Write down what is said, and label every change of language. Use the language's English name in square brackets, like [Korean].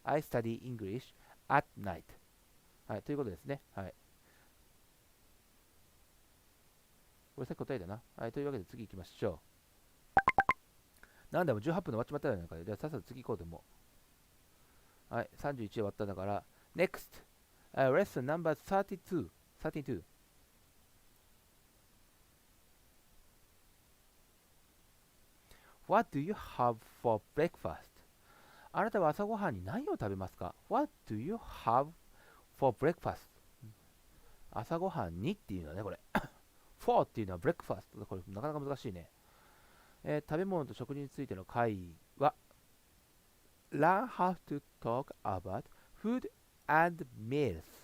[English] I study English at night. [Japanese] はい、ということですね。はい。これさっき答えだな。はい、というわけで次行きましょう。なんだもう18分で終わっちまったよね。じゃあさっさと次行こうでも。はい、31終わったんだから。 [English] Next、lesson number 32。 32。 What do you have for breakfast? [Japanese] あなたは朝ごはんに何を食べますか？ [English] What do you have for breakfast? [Japanese] 朝ごはんにっていうのはね、これ。for っていうのは breakfast。これなかなか難しいね。食べ物と食事についての会話。 [English] Learn how to talk about food and meals.